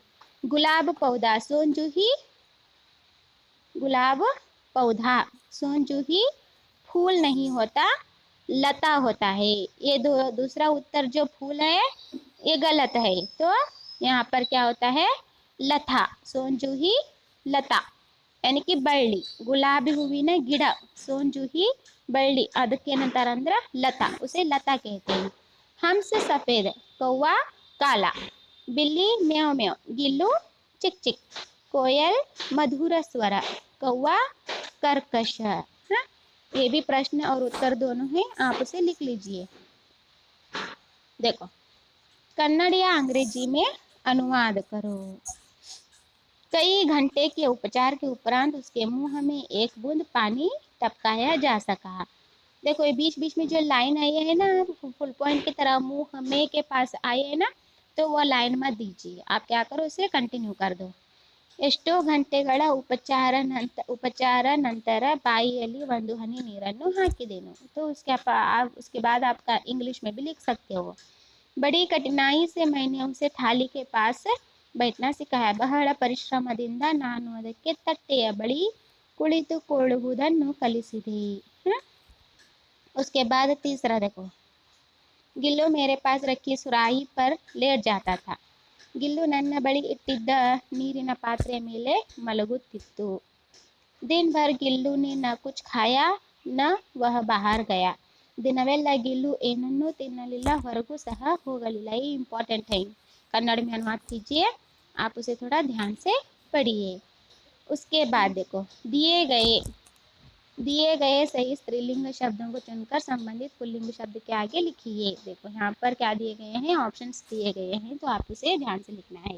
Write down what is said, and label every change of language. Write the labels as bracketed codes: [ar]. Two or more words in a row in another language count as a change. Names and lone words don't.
[hi] गुलाब पौधा सोनजूही फूल नहीं होता, लता होता है। ये दूसरा उत्तर जो फूल है ये गलत है। तो यहाँ पर क्या होता है, लता, सोनजूही लता यानी कि बಳ್ಳಿ, गुलाबी [kn] ಹೂವಿನ ಗಿಡ, [hi] सोनजूही बಳ್ಳಿ, [kn] ಅದಕ್ಕೆ ಏನಂತಾರೆ ಅಂದ್ರೆ [hi] लता, उसे लता कहते हैं। हंस सफेद, कौवा काला, बिल्ली म्याऊ म्याऊ, गिल्लू चिक चिक, कोयल मधुर स्वर, कौवा कर्कश। हाँ, ये भी प्रश्न और उत्तर दोनों हैं, आप उसे लिख लीजिए। देखो कन्नड़ या अंग्रेजी में अनुवाद करो। कई घंटे के उपचार के उपरांत उसके मुंह में एक बूंद पानी टपकाया जा सका। देखो ये बीच बीच में जो लाइन आई है ना, [en] full point [hi] की तरह मुंह में के पास आई है ना, तो वो लाइन मत दीजिए, आप क्या करो इसे कंटिन्यू कर दो। [kn] ಎಷ್ಟೋ ಗಂಟೆಗಳ ಉಪಚಾರ ನಂತರ ಬಾಯಿಯಲ್ಲಿ ಒಂದು ಹನಿ ನೀರನ್ನು ಹಾಕಿದೆನು। [hi] तो उसके बाद आपका इंग्लिश में भी लिख सकते हो। बड़ी कठिनाई से मैंने उसे थाली के पास बैठना सिखाया। [kn] ಬಹಳ ಪರಿಶ್ರಮದಿಂದ ನಾನು ಅದಕ್ಕೆ ತಟ್ಟೆಯ ಬಳಿ ಕುಳಿತುಕೊಳ್ಳುವುದನ್ನು ಕಲಿಸಿದೆ। [hi] उसके बाद तीसरा देखो, गिल्लू मेरे पास रखी सुराही पर लेट जाता था। [kn] ಗಿಲ್ಲು ನನ್ನ ಬಳಿ ಇಟ್ಟಿದ್ದ ನೀರಿನ ಪಾತ್ರೆಯ ಮೇಲೆ ಮಲಗುತ್ತಿತ್ತು। [hi] दिन भर गिल्लू ने न कुछ खाया न वह बाहर गया। [kn] ದಿನವೆಲ್ಲ ಗಿಲ್ಲು ಏನನ್ನೂ ತಿನ್ನಲಿಲ್ಲ, ಹೊರಗೂ ಸಹ ಹೋಗಲಿಲ್ಲ। [hi] ये इम्पोर्टेंट है, कन्नड़ में अनुवाद कीजिए, आप उसे थोड़ा ध्यान से पढ़िए। उसके बाद देखो, दिए गए सही स्त्रीलिंग शब्दों को चुनकर संबंधित पुल्लिंग शब्द के आगे लिखिए। देखो यहाँ पर क्या दिए गए हैं, ऑप्शंस दिए गए हैं, तो आप उसे ध्यान से लिखना है।